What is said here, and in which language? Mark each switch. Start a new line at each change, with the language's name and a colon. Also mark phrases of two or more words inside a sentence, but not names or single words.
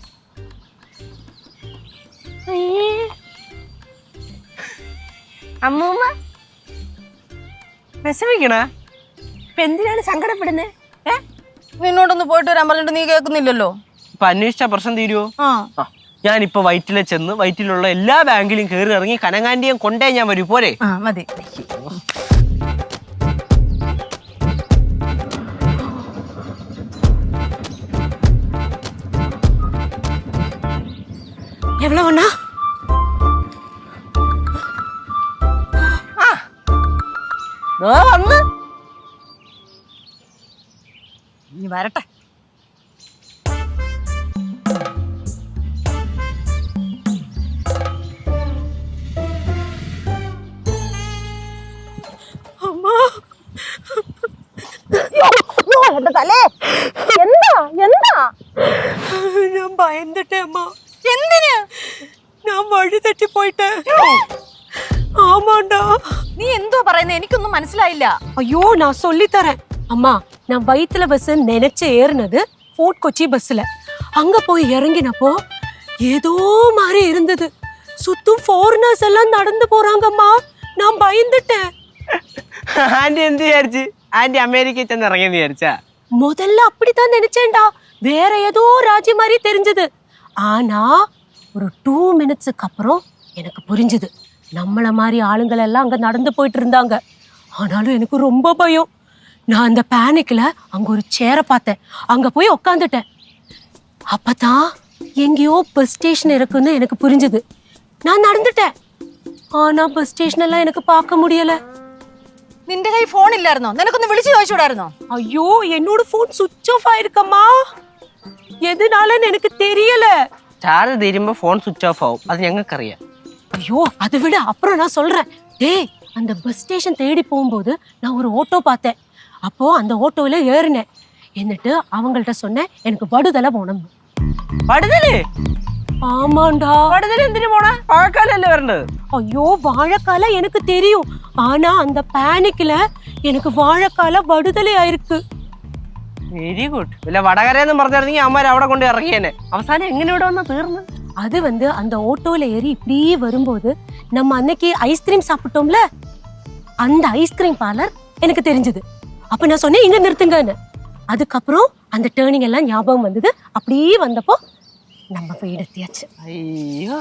Malayalam: അമ്മൂമ്മ വിഷമിക്കണ? ഇപ്പൊ എന്തിനാണ് സങ്കടപ്പെടുന്നേ? നിന്നോടൊന്ന് പോയിട്ട് വരാൻ പറഞ്ഞിട്ട് നീ കേൾക്കുന്നില്ലല്ലോ. ഇപ്പൊ അന്വേഷിച്ച പ്രശ്നം തീരുവോ? ഞാനിപ്പോ വൈറ്റിലെ ചെന്ന് വൈറ്റിലുള്ള എല്ലാ ബാങ്കിലും കയറി ഇറങ്ങി കനകാന്റിയും കൊണ്ടേ ഞാൻ വരൂ. പോരെ? മതി.
Tamil: எவ்வளவு ஒண்ணா?
Malayalam: വന്ന് നീ വരട്ടെ.
Tamil: அம்மா
Malayalam: തലേ എന്താ എന്താ?
Tamil: நான் பயந்துட்டேன் அம்மா.
Malayalam: എന്തിന്?
Tamil: நான் வழி தட்டி போயிட்டேன். ஆமாண்டா.
Malayalam: നീ എന്തോ പറയുന്നത്? എനിക്കൊന്നും മനസ്സിലായില്ല.
Tamil: ஐயோ நான் சொல்லி தரேன் அம்மா. நான் வயித்துல பஸ் நினைச்சு ஏறினது ஃபோர்ட் கொச்சி பஸ்ல. அங்க போய் இறங்கினப்போ ஏதோ மாதிரி இருந்தது. சுத்தும் ஃபாரினர்ஸ் எல்லாம் நடந்து போறாங்கம்மா. நான் பயந்துட்டேன்.
Malayalam: ആന്റി എന്ത് വിചാരിച്ച്? ആന്റി അമേരിക്കയിൽ ചെന്ന് ഇറങ്ങിയെന്ന് വിചാരിച്ചാ?
Tamil: முதல்ல அப்படித்தான் நினைச்சேன்டா. வேற ஏதோ ராஜ்யம் மாதிரி தெரிஞ்சது. ஆனா ஒரு 2 மினிட்ஸுக்கு அப்புறம் எனக்கு புரிஞ்சுது. நம்மள மாதிரி ஆளுங்கள் எல்லாம் அங்க நடந்து போயிட்டு இருந்தாங்க. ஆனாலும் எனக்கு ரொம்ப பயம். நான் அந்த பேனிக்ல அங்க ஒரு சேரை பார்த்தேன். அங்க போய் உக்காந்துட்டேன். அப்பதான் எங்கேயோ
English: bus station
Tamil: இருக்குன்னு எனக்கு புரிஞ்சுது. நான் நடந்துட்டேன். ஆனா
English: bus station
Tamil: எல்லாம் எனக்கு பார்க்க முடியல.
Malayalam: നിന്റെ കൈ ഫോൺ ഇല്ലായിരുന്നോ? നിനക്കൊന്ന് വിളിച്ചു ചോദിച്ചൂടായിരുന്നോ?
Tamil: ஐயோ என்னோட போன்
English: switch off
Tamil: ஆயிருக்கம்மா. எதுனாலன்னு எனக்கு தெரியல.
Malayalam: ചാർജ് തീരുമ്പോ ഫോൺ
English: switch off
Malayalam: ആവും. അത് ഞങ്ങൾക്കറിയാം.
Tamil: ஐயோ அதை விட அப்புறம் நான் சொல்றேன். டேய் அந்த
English: bus station
Tamil: தேடி போகும்போது நான் ஒரு ஆட்டோ பார்த்தேன். அப்போ அந்த ஆட்டோல ஏறினேன். എന്നിട്ട് அவங்கள்ட்ட சொன்னேன் எனக்கு வடுதலை போகணும்.
Malayalam: വടുതല്?
Tamil: ஆமாண்டா.
Malayalam: വടുതല് എന്തിനു പോണ? വാഴക്കാലല്ലേ വരേണ്ടത്?
Tamil: ஐயோ வாழைக்கால எனக்கு தெரியும். ஆனா அந்த பேனிக்ல எனக்கு வாழைக்கால வடுதலை ஆயிருக்கு.
English: very good.
Malayalam: ഇല്ല വടകരയെന്നും പറഞ്ഞിരുന്നെങ്കിൽ അമ്മ അവിടെ കൊണ്ട് ഇറങ്ങിയേനെ. അവസാനം എങ്ങനെ ഇവിടെ വന്നാ തീർന്നു?
Tamil: அது அந்த ஆட்டோல ஏறி இப்படியே வரும்போது நம்ம அன்னைக்கு ஐஸ்கிரீம் சாப்பிட்டோம்ல, அந்த
English: ice cream parlour
Tamil: எனக்கு தெரிஞ்சது. அப்ப நான் சொன்னேன் இங்க நிறுத்துங்கன்னு. அதுக்கப்புறம் அந்த டேர்னிங் எல்லாம் ஞாபகம் வந்தது. அப்படியே வந்தப்போ நம்ம போய் எடுத்தியாச்சு.